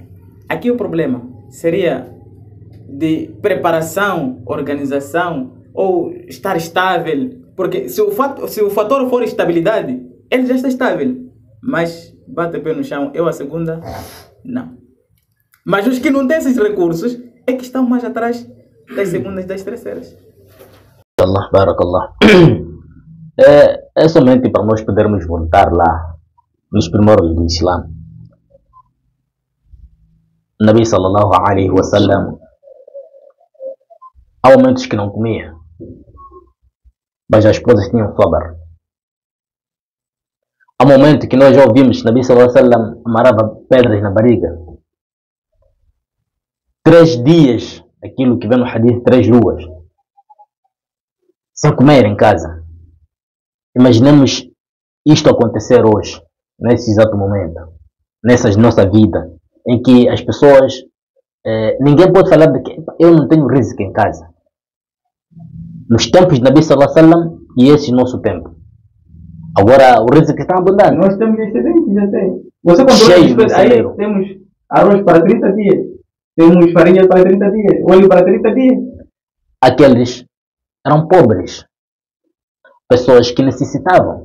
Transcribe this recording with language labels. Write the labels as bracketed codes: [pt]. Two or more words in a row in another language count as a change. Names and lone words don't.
[pt] Aqui o problema seria de preparação, organização ou estar estável. Porque se o fator for estabilidade, ele já está estável. Mas bate o pé no chão, eu a segunda, não. Mas os que não têm esses recursos é que estão mais atrás das segundas e das terceiras. [ar] الله، بارك الله. [pt] É somente para nós podermos voltar lá nos primórdios do Islã. [ar] نبي صلى الله عليه وسلم, [pt] há momentos que não comia, mas as esposas tinham sabr. Há momentos que nós já ouvimos Nabi [ar] صلى الله عليه وسلم [pt] amarrava pedras na barriga. 3 dias, aquilo que vem no hadith, 3 luas, sem comer em casa. Imaginemos isto acontecer hoje, nesse exato momento, nessa nossa vida, em que as pessoas, ninguém pode falar de que eu não tenho rizq em casa. Nos tempos de Nabi [ar] صلى الله عليه وسلم [pt] e esse nosso tempo. Agora o rizq está abundante. Nós temos excedente, já tem. Você comprou Cheio aí temos arroz para 30 dias, temos farinha para 30 dias, óleo para 30 dias. Aqueles eram pobres, pessoas que necessitavam.